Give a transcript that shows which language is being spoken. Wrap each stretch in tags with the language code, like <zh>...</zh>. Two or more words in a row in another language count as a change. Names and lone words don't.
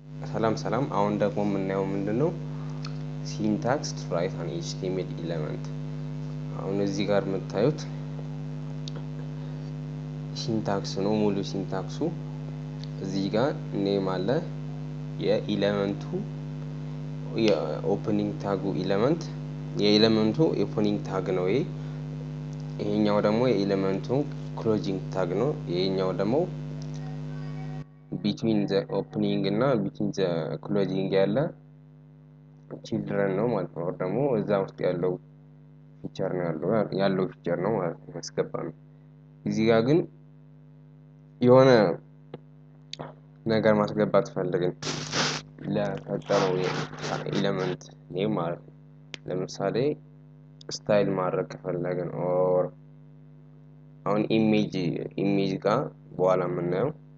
<am>ሰላም ሰላም አሁን ደግሞ የምናየው ምንድነው ሲንታክስ</am> <en>to write an HTML element</en> <am>አሁን እዚህ ጋር የምታዩት ሲንታክስ ነው ሙሉ ሲንታክሱ እዚህ ጋር ኔም አለ የኤሌመንቱ የኦፕኒንግ ታጉ ኤሌመንት የኤሌመንቱ</am> <en>opening tag</en> <am>ነው ይሄኛው ደግሞ የኤሌመንቱ</am> <en>closing tag</en> <am>ነው ይሄኛው ደግሞ</am> <en>between the opening</en> <am>እና</am> <en>between the closing</en> <am>ያለ children ነው ማለት ነው ደግሞ እዛ ውስጥ ያለው ፊቸር ነው ያለው ፊቸር ነው ማለት ነው ያስገባ ነው እዚህ ጋር ግን የሆነ ነገር ማስገባት ፈልገን ለፈጠረው ኤሌመንት ኔም ማለት ነው ለምሳሌ ስታይል ማድረግ ከፈለግን ኦር አሁን ኢሜጅ ጋር በኋላ የምናየው</am>